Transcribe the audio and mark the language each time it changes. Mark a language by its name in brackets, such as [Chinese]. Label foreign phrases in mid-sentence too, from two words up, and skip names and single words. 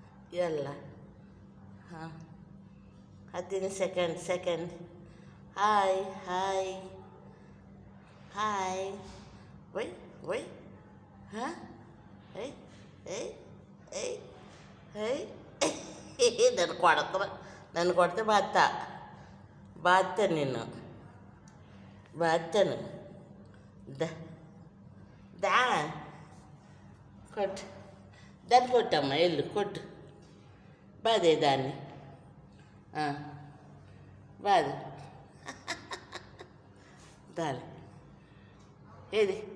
[Telugu] ಎಲ್ಲ ಹಾಂ 15 ಸೆಕೆಂಡ್ ಹಾಯ್ ಹಾಯ್ ಹಾಯ್ ಒಯ್ ಒಯ್ ಹಾಂ ಏಯ್ ಏಯ್ ಏಯ್ ಏಯ್ నన్ను కొడితే బాత్తా నిన్ను బాత్తాను దా కొట్టు దాన్ని కొట్టమ్మా వెళ్ళు కొట్టు బాదే దాన్ని బాదు దాని ఏది